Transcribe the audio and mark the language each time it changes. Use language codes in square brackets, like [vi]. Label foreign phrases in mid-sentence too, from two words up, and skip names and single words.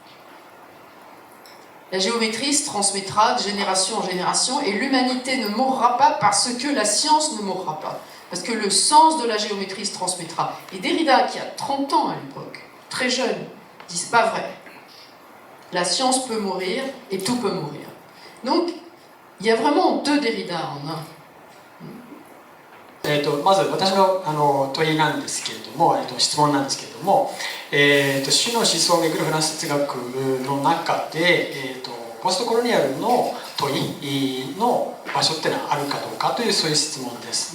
[fr] La géométrie se transmettra de génération en génération et l'humanité ne mourra pas parce que la science ne mourra pas. Parce que le sens de la géométrie se transmettra. Et Derrida, qui a 30 ans à l'époque, très jeune, dit c'est pas vrai. La science peut mourir et tout peut mourir. Donc, il y a vraiment deux Derrida en un. [ja] まず私の問いなんですけれども、質問なんですけれども、種の思想をめぐるフランス哲学の中で、ポストコロニアルの問いの場所っていうのはあるかどうかというそういう質問です。